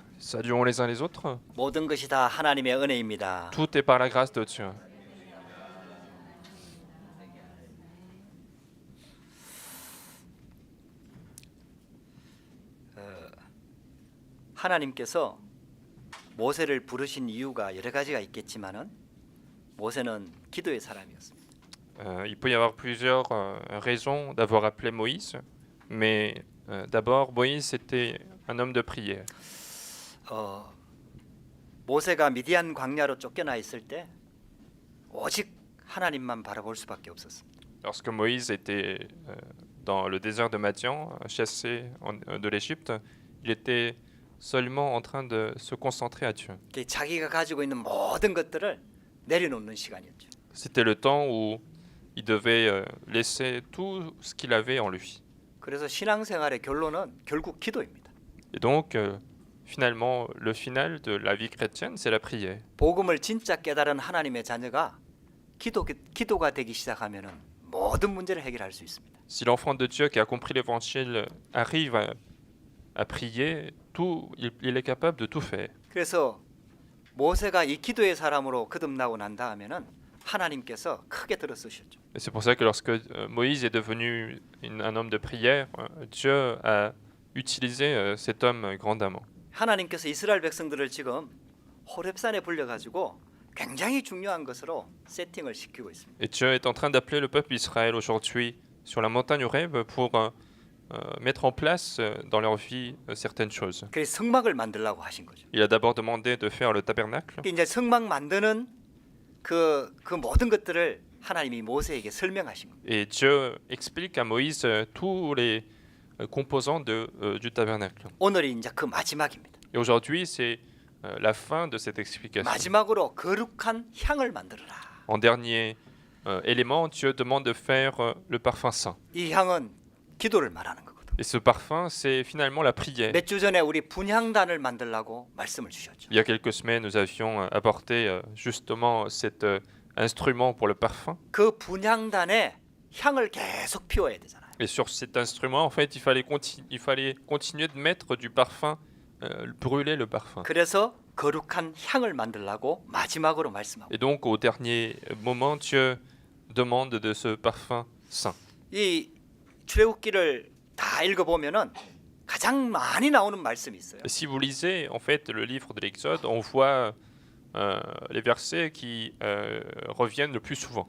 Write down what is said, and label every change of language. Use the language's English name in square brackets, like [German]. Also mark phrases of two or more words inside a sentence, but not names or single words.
[French] Saluons les uns les autres. [Korean] 모든 것이 다 하나님의 은혜입니다. [French] Tout est par la grâce de Dieu. [Korean] 하나님께서 모세를 부르신 이유가 여러 가지가 있겠지만은 모세는 기도의 사람이었습니다. [French] Il peut y avoir plusieurs raisons d'avoir appelé Moïse, mais d'abord Moïse était un homme de prière. [Korean] 모세가 미디안 광야로 쫓겨나 있을 때 오직 하나님만 바라볼 수밖에 없었습니다. [French] Lorsque Moïse était dans le désert de Madian, chassé de l'Égypte, il était seulement en train de se concentrer à Dieu. [Korean] 자기가 가지고 있는 모든 것들을 내려놓는 시간이었죠. [French] C'était le temps où il devait laisser tout ce qu'il avait en lui. [Korean] 그래서 신앙생활의 결론은 결국 기도입니다. [French] Et donc, finalement, le final de la vie chrétienne, c'est la prière. [Korean] 복음을 진짜 깨달은 하나님의 자녀가 기도가 되기 시작하면은 모든 문제를 해결할 수 있습니다. [French] Si l'enfant de Dieu qui a compris l'évangile arrive à prier, il est capable de tout faire. [Korean] 그래서 모세가 이 기도의 사람으로 거듭나고 난 다음에는 하나님께서 크게 들어 쓰셨죠. [French] Et c'est pour ça que lorsque Moïse est devenu un homme de prière, Dieu a utilisé cet homme grandamment. [Korean] 하나님께서 이스라엘 백성들을 지금 호렙산에 불려가지고 굉장히 중요한 것으로 세팅을 시키고 있습니다. [French] Et Dieu est en train d'appeler le peuple d'Israël aujourd'hui sur la montagne Horeb pour mettre en place dans leur vie certaines choses. [Korean] 그래서 성막을 만들라고 하신 거죠. [French] Il a d'abord demandé de faire le tabernacle. [Korean] 이제 성막 만드는 그 모든 것들을 하나님이 모세에게 설명하신 겁니다. [French] Et Dieu explique à Moïse tous les composants du tabernacle. [Korean] 오늘이 이제 그 마지막입니다. [French] Et aujourd'hui, c'est la fin de cette explication. [Korean] 마지막으로 거룩한 향을 만들어라. [French] En dernier élément, Dieu demande de faire le parfum saint. [Korean] 이 향은 기도를 말하는 거거든. [French] Et ce parfum, c'est finalement la prière. [Korean] 몇 주 전에 우리 분향단을 만들라고 말씀을 주셨죠. [French] Il y a quelques semaines, nous avions apporté justement cet instrument pour le parfum. [Korean] 그 분향단에 향을 계속 피워야 되잖아요. [French] Et sur cet instrument, en fait, il fallait continuer de mettre du parfum, brûler le parfum. [Korean] 그래서 거룩한 향을 만들라고 마지막으로 말씀하고. [French] Et donc, au dernier moment, Dieu demande de ce parfum saint. [Korean] 이 출애굽기를 다 읽어보면은 가장 많이 나오는 말씀이 있어요. [French] Si vous lisez en fait le livre de l'Exode, on voit les versets qui reviennent le plus souvent.